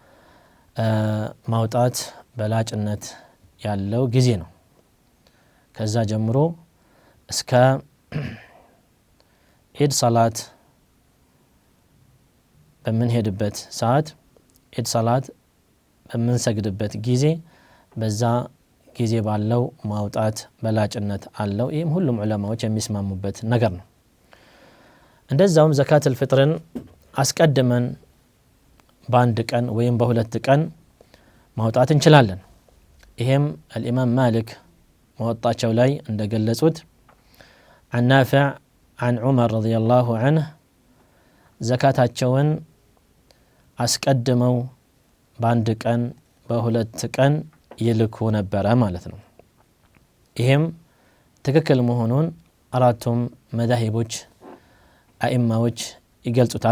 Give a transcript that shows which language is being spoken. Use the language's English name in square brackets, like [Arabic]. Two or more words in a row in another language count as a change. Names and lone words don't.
[Amharic] ማውጣት በላጭነት ያለው ጊዜ ነው። ከዛ ጀምሮ እስከ ኢድ ሰላት በምንሄድበት ሰዓት ኢድ ሰላት በምንሰግድበት ጊዜ በዛ ጊዜ ባለው ማውጣት በላጭነት አለው። ይህም ሁሉም ዑለማዎች የሚስማሙበት ነገር ነው። እንደዛውም ዘካት الفطርን አስቀድመን በአንድ ቀን ወይም በሁለት ቀን ማውጣት እንችላለን። ይሄም الإمام مالك መወጣቸው ላይ እንደገለጹት [Arabic] عن نافع عن عمر رضي الله عنه [Amharic] ዘካታቸውን አስቀድመው በአንድ ቀን በሁለት ቀን ይልኩ ነበረ ማለት ነው። ይሄም ትክክል መሆኑን አራቱም መዛሂቦች አኢማዎች ይገልጹታል